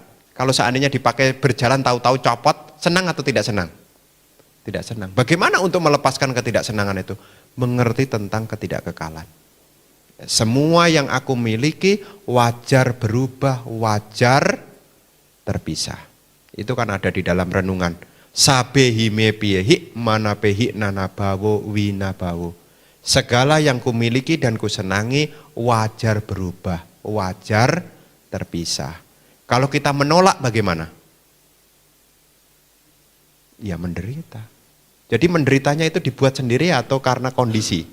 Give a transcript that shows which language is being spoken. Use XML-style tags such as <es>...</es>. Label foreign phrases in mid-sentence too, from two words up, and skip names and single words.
<id>Kalau seandainya dipakai berjalan tahu-tahu copot, senang atau tidak senang? Tidak senang. Bagaimana untuk melepaskan ketidaksenangan itu? Mengerti tentang ketidakkekalan. Semua yang aku miliki wajar berubah, wajar terpisah. Itu kan ada di dalam renungan.</id> <pi>Sabehi mepiehi manapehi nanabawo winabawo.</pi> <id>Segala yang kumiliki dan kusenangi wajar berubah, wajar terpisah. Kalau kita menolak bagaimana? Ya menderita. Jadi menderitanya itu dibuat sendiri atau karena kondisi?</id>